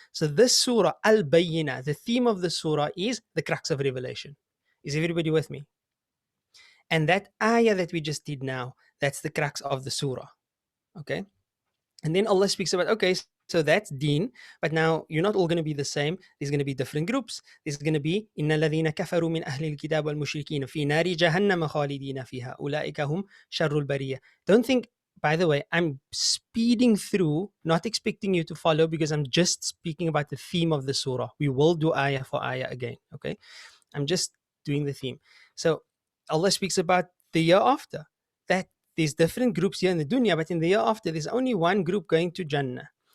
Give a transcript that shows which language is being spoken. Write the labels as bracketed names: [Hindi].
[English] So this surah, Al-Bayyinah, the theme of the surah is the crux of revelation. Is everybody with me? And that ayah that we just did now, that's the crux of the surah. Okay? And then Allah speaks about, okay, so that's deen, but now you're not all going to be the same. There's going to be different groups. There's going to be [Arabic] إِنَّ الَّذِينَ كَفَرُوا مِنْ أَهْلِ الْكِتَابِ وَالْمُشْرِكِينَ فِي نَارِ جَهَنَّمَ خَالِدِينَ فِيهَا أُولَٰئِكَ هُمْ شَرُّ الْبَرِيَّةِ. [English] Don't think, by the way, I'm speeding through, not expecting you to follow, because I'm just speaking about the theme of the surah. We will do ayah for ayah again, okay? I'm just doing the theme. So Allah speaks about the year after, that there's different groups here in the dunya, but in the year after, there's only one group going to Jannah.